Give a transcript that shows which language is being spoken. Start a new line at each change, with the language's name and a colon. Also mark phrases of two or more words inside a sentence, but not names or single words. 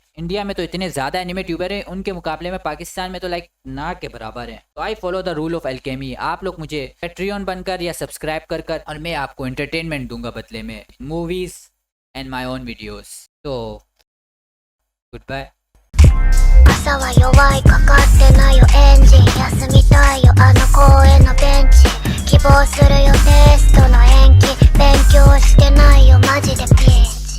Urdu: انڈیا میں تو اتنے زیادہ
English: anime tuber
Urdu: ہیں، ان کے مقابلے میں پاکستان میں تو لائک نہ کے برابر ہیں. تو
English: I follow the rule of alchemy.
Urdu: آپ لوگ مجھے پیٹریئن بن کر یا سبسکرائب کر کر، اور میں آپ کو انٹرٹینمنٹ دوں گا بدلے میں,
English: movies and my own videos. तो good bye।
Japanese: 朝は弱いかかってないよエンジン休みたいよあの公園のベンチ希望するよテストの延期勉強してないよマジでピー